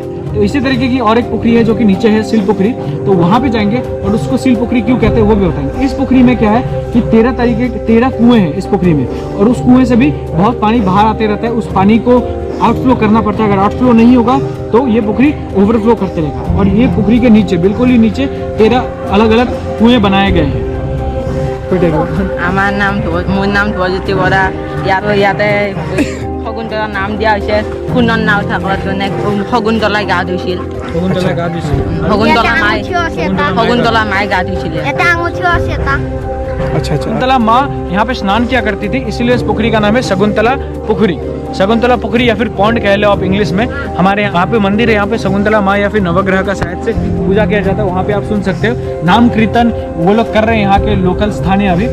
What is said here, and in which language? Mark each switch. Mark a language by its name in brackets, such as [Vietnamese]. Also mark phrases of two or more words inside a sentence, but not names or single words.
[Hindi] तो इसी तरीके की और एक पुखरी है जो कि नीचे है, सिल पुखरी। तो वहाँ पे जाएंगे और उसको सिल पुखरी क्यों कहते हैं वो भी बताएंगे। इस पुखरी में क्या है कि 13 कुएं हैं इस पुखरी में, और उस कुएं से भी बहुत पानी बाहर आते रहता है। उस पानी को आउटफ्लो करना पड़ता है, अगर आउटफ्लो नहीं होगा तो ये पुखरी ओवरफ्लो करते रहेगा। और ये पुखरी के नीचे, बिल्कुल ही नीचे 13 अलग अलग कुएं बनाए गए हैं। [Assamese] আমার নাম মোৰ নাম ধ্ৰুৱজ্যোতি বৰা। ইয়াতে শকুন্তলাৰ নাম দিয়া হৈছে সোণৰ নাও থাকত মানে শকুন্তলাই গা ধুইছিল। শকুন্তলা মায়ে গা ধুইছিলে। এটা আঙুঠিও আছে এটা। [Hindi] अच्छा अच्छा। शकुंतला माँ यहाँ पे स्नान किया करती थी, इसीलिए इस पुखरी का नाम है शकुंतला पुखरी। शकुंतला पुखरी या फिर पॉन्ड कह लो आप इंग्लिश में। हमारे यहाँ पे मंदिर है, यहाँ पे शकुंतला माँ या फिर नवग्रह का शायद से पूजा किया जाता है। वहाँ पे आप सुन सकते हो नाम कीर्तन वो लोग कर रहे हैं, यहाँ के लोकल स्थानीय अभी।